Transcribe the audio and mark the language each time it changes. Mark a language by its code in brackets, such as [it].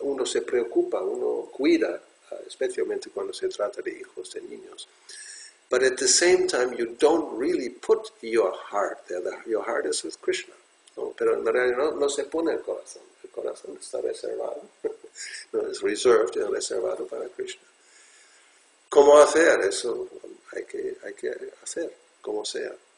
[es] Uno se preocupa, uno cuida, especialmente cuando se trata de hijos, de niños. [en] But at the same time, you don't really put your heart there. Your heart is with Krishna. [es] ¿No? Pero en realidad no se pone el corazón está reservado. No, es reserved, es reservado para Krishna. ¿Cómo hacer? Eso hay que hacer, como sea.